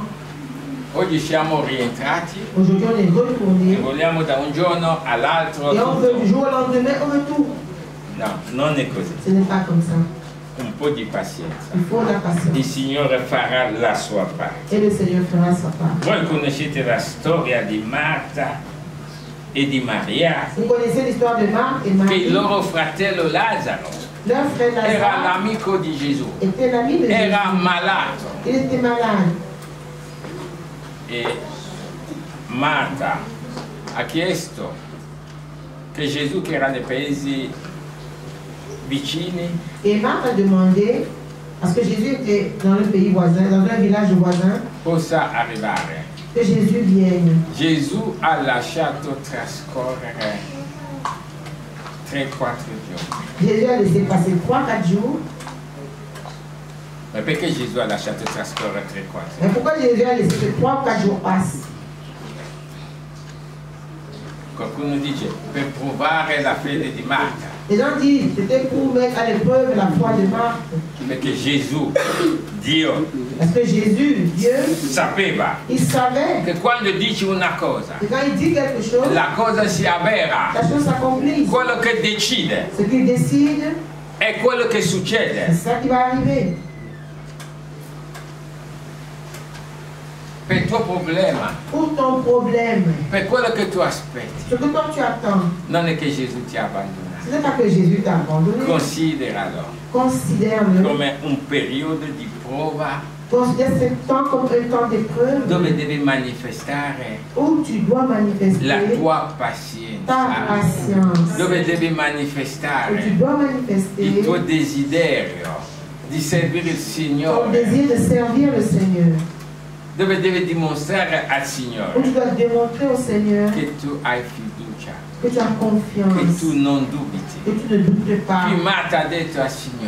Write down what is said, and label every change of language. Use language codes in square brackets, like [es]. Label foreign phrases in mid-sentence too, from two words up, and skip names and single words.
[it] Oggi siamo rientrati [fr] Aujourd'hui, on est [it] e [fr] retourné. [it] vogliamo da un giorno all'altro [fr] Et on veut du [it] tutto. [fr] jour au lendemain, on veut tout. [it] No, non è così. [fr] Ce n'est pas comme ça. [it] Un po' di pazienza. [fr] Il faut la Il patience. [it] Signore farà la sua parte. [fr] Et le Seigneur fera sa part. [it] Voi conoscete la storia di Marta e di Maria, [fr] Vous connaissez l'histoire de Marc et [it] che [fr] Marie. [it] il loro fratello Lazzaro [fr] Leur frère [it] era [fr] Lazare [it] l'amico di Gesù, [fr] était l'ami de Jésus. [it] era malato [fr] Il était malade. [it] e Marta ha chiesto che Gesù, che era nei paesi vicini, [fr] Et Marc a demandé, parce que Jésus était dans le pays voisin, dans un village voisin, [it] possa arrivare. [fr] que Jésus vienne. [it] Gesù ha lasciato trascorrere 3-4 giorni. [fr] Jésus a laissé passer 3-4 jours. [it] Ma perché Gesù ha lasciato trascorrere 3-4 giorni? [fr] Mais pourquoi Jésus a laissé que 3-4 jours passent? [it] Qualcuno dice per provare la fede di Marta. [fr] Les gens disent c'était pour mettre à l'épreuve la foi de Marthe. Mais que Jésus, Dio, Parce que Jésus, Dieu, [it] sapeva [fr] il savait [it] che quando dici una cosa, [fr] que quand il dit quelque chose, [it] la cosa si avvera. [fr] la chose s'accomplit. [it] Quello che decide [fr] Ce qu'il décide, [it] è quello che [fr] c'est [it] succede. [fr] ça qui va arriver. [it] Per il tuo problema, [fr] Pour ton problème, [it] per quello che tu aspetti, [fr] ce que toi tu attends, [it] non è che Gesù ti ha abbandonato. [fr] ce n'est pas que Jésus t'a abandonné. [it] Consideralo [fr] Considère-le. [it] come un periodo di prova [fr] Considère ce temps comme un temps d'épreuve [it] dove devi manifestare [fr] où tu dois manifester [it] la tua [fr] ta [it] pazienza, [fr] patience. [it] dove devi [fr] Où tu [it] manifestare [fr] dois [it] il [fr] manifester [it] tuo desiderio di servire il [fr] ton [it] Signore, [fr] désir de servir le Seigneur. [it] dove devi dimostrare al [fr] Où [it] Signore [fr] tu dois démontrer au Seigneur [it] che tu hai fiducia, [fr] que tu as [it] che [fr] confiance, [it] tu non dubiti. [fr] que tu ne doutes pas. [it] Puis Marthe ha detto al Signore,